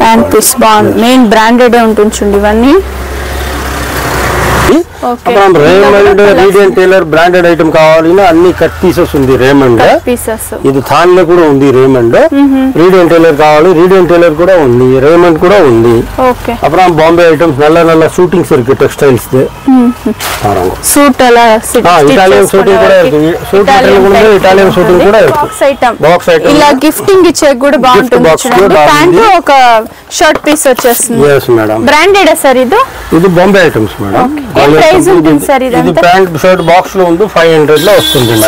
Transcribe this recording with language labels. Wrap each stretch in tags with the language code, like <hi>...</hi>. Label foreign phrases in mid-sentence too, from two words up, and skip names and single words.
<en>pant piece</en> <te>బాగుంది.</te> <en>main branded</en> <te>ఉంటుంది చూడండి ఇవన్నీ. రేమండ్ రీడెంట్ టైలర్</te> <en>branded item</en> <te>కావాలన్నా అన్ని</te> <en>cut pieces</en> <te>ఉంది. రేమండ్ ఇది థాన్ లో కూడా ఉంది. రేమండ్ రీడెంట్ టైలర్ కావాలి, రీడెంట్ టైలర్ కూడా ఉంది. రేమండ్ కూడా ఉంది.</te> <ta>அப்புறம் பாம்பே ஐட்டம்ஸ் நல்ல நல்ல ஷூட்டிங்ஸ் இருக்கு. டெக்ஸ்டைல்ஸ் சூட் எல்லாம்</ta> <en>Italian suiting</en> <ta>கூட இருக்கு.</ta> <en>Italian suiting</en> <te>కూడా</te> <en>box item</en> <te>ఇలా గిఫ్టింగ్ ఇచ్చే కూడా బాగుంటుంది. ప్యాంట్ ఒక</te> <en>shirt piece</en> <te>వచ్చేస్తుంది.</te> <en>yes మేడం. branded sir ఇది Bombay items madam.</en> <te>ఏం ప్రైస్ ఉంటుంది సార్ ఇది ఇదంతా?</te> <en>pant shirt box</en> <te>లో ఉంది 500 లో వస్తుంది మేడం.</te>